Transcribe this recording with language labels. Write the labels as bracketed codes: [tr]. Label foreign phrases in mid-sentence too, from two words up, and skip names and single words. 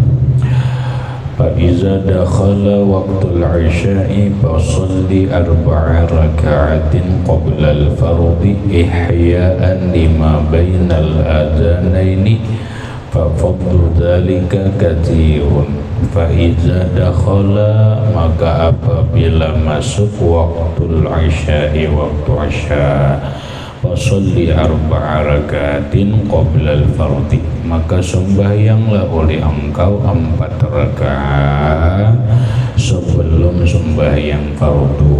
[ar] فإذا دخل وقت العشاء فصل 4 ركعات قبل الفرض إحياء لما بين الأذانين ففضل ذلك كثير فإذا دخل [ms] maka apabila masuk [ar] وقت العشاء [ms] waktu isya [ar] فصل 4 ركعات قبل الفرض [ms] maka sembahyanglah oleh engkau 4 rakaat sebelum sembahyang fardu.